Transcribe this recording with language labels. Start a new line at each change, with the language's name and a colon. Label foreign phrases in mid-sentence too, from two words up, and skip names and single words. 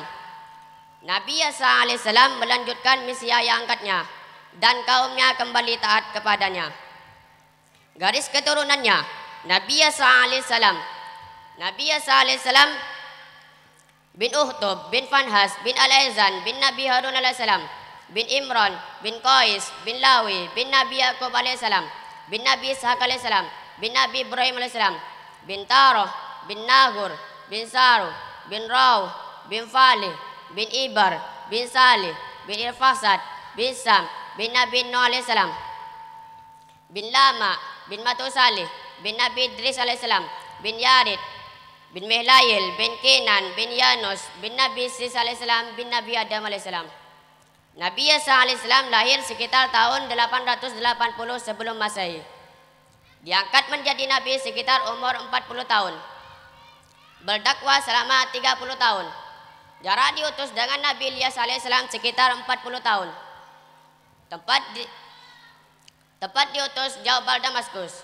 Indonesian: Nabi Yasa alaihissalam melanjutkan misi ayah angkatnya dan kaumnya kembali taat kepadanya. Garis keturunannya Nabi Yasa alaihissalam. Nabi Yasa alaihissalam bin Uhtub bin Fanhas bin Al-Aizan bin Nabi Harun alaihissalam bin Imran bin Qais bin Lawi bin Nabi Yaqub alaihissalam bin Nabi Ishaq alaihissalam bin Nabi Ibrahim alaihissalam bin Taroh bin Nahur bin Saruh bin Raw bin Falih bin Ibar bin Salih bin Irfasad bin Sam bin Nabi Nuh alaihissalam bin Lama bin Matusalih bin Nabi Idris alaihissalam bin Yarid bin Milayil bin Kinan bin Yanus bin Nabi Sis alaihissalam bin Nabi Adam alaihissalam. Nabi Isa alaihissalam lahir sekitar tahun 880 sebelum Masehi. Diangkat menjadi nabi sekitar umur 40 tahun. Berdakwah selama 30 tahun. Jarak diutus dengan Nabi Ilyas alaihissalam sekitar 40 tahun. Tempat diutus Jabal Damaskus.